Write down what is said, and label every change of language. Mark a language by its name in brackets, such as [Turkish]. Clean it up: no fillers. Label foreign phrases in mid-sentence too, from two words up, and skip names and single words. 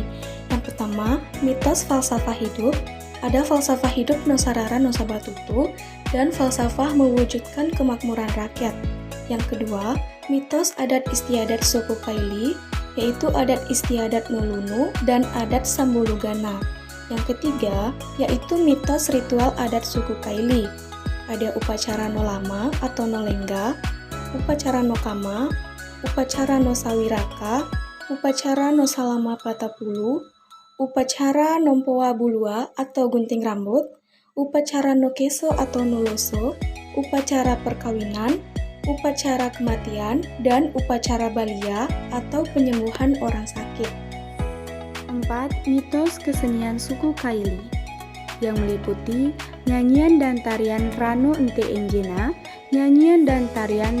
[Indonesian] Yang pertama, mitos falsafah hidup. Ada falsafah hidup Nosarara Nosabatutu dan falsafah mewujudkan kemakmuran rakyat. Yang kedua, mitos adat istiadat suku Kaili, yaitu adat istiadat Nulunu dan adat Sambulugana. Yang ketiga, yaitu mitos ritual adat suku Kaili. Ada upacara Nolama atau Nolengga, upacara Nokama, upacara Nosawiraka, upacara Nosalama Patapulu, upacara Nompoa Bulua atau gunting rambut, upacara Nokeso atau Noloso, upacara perkawinan, upacara kematian, dan upacara balia atau penyembuhan orang sakit. 4. Mitos kesenian suku Kaili yang meliputi nyanyian dan tarian Rano Ente Enjena, nyanyian dan tarian